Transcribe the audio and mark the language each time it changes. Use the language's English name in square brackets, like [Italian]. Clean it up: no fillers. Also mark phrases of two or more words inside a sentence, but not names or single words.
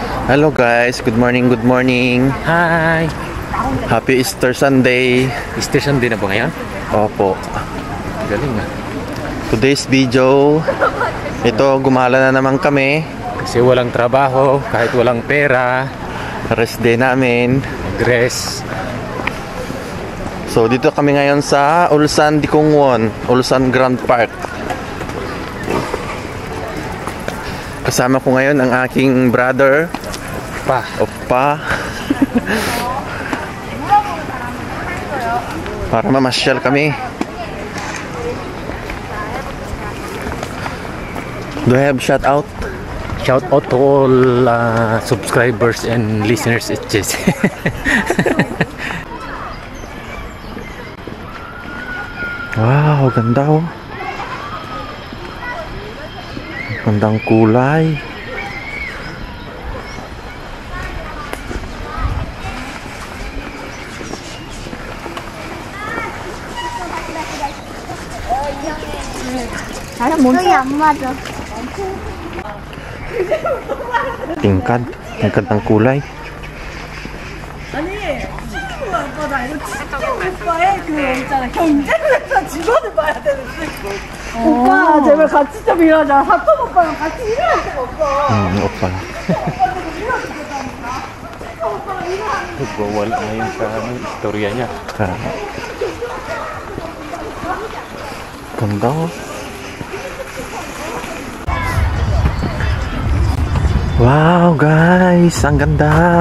[English] Hello guys, good morning, good morning. Hi! Happy Easter Sunday. [Filipino] Easter Sunday na ba ngayon? Opo. Galing ah. [English] Today's video, [Filipino] ito gumala na naman kami. Kasi walang trabaho, kahit walang pera. Rest day namin. [English] Dress. [Filipino] So dito kami ngayon sa Ulsan Dikongwon, Ulsan Grand Park. Kasama ko ngayon ang aking brother Oppa. Para mamasyal kami. [English] Do I have shout out? Shout out to all subscribers and listeners. It's just [Filipino] wow, ganda oh. Gandang kulay. [Korean] 여기 안 맞아. [Filipino] Tingkad ng kulay. [Korean] 아니, 오빠 나 이거 진짜 오빠의 그 있잖아 경쟁을 해서 직원을 봐야 되는데 오빠 제발 같이 좀 일하자. 사돈 오빠랑 같이 일할 수가 없어. Oppa. [Filipino] wala na yun sa istorya niya. Ganda oh. [English] Wow guys, [Filipino] ang ganda.